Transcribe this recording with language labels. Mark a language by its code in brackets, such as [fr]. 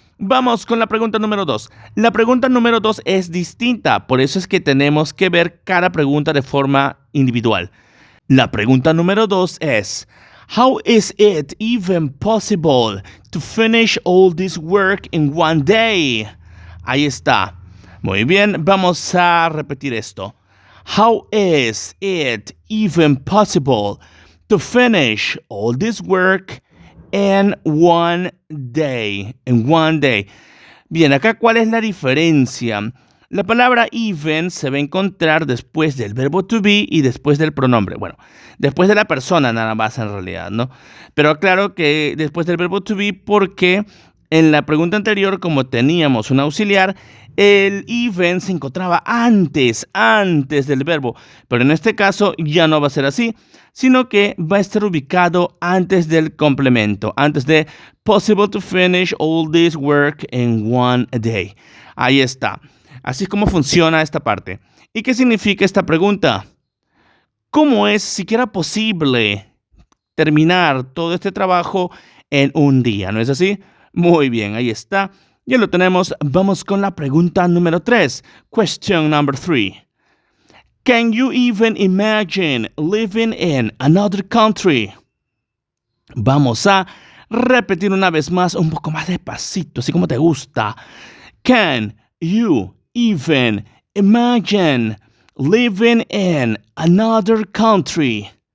[es] Vamos con la pregunta número 2. La pregunta número 2 es distinta, por eso es que tenemos que ver cada pregunta de forma individual. La pregunta número 2 es, [en] how is it even possible to finish all this work in one day? [es] Ahí está. Muy bien, vamos a repetir esto. [en] How is it even possible to finish all this work in one day? En one day. [es] Bien, acá ¿cuál es la diferencia? La palabra even se va a encontrar después del verbo to be y después del pronombre. Bueno, después de la persona nada más en realidad, ¿no? Pero aclaro que después del verbo to be porque en la pregunta anterior, como teníamos un auxiliar, el even se encontraba antes del verbo. Pero en este caso ya no va a ser así, sino que va a estar ubicado antes del complemento, antes de [en] possible to finish all this work in one day. [es] Ahí está. Así es como funciona esta parte. ¿Y qué significa esta pregunta? ¿Cómo es siquiera posible terminar todo este trabajo en un día? ¿No es así? Muy bien, ahí está. Ya lo tenemos. Vamos con la pregunta número 3. [en] Question number 3. Can you even imagine living in another country? [es] Vamos a repetir una vez más, un poco más despacito, así como te gusta. [en] Can you even imagine living in another country?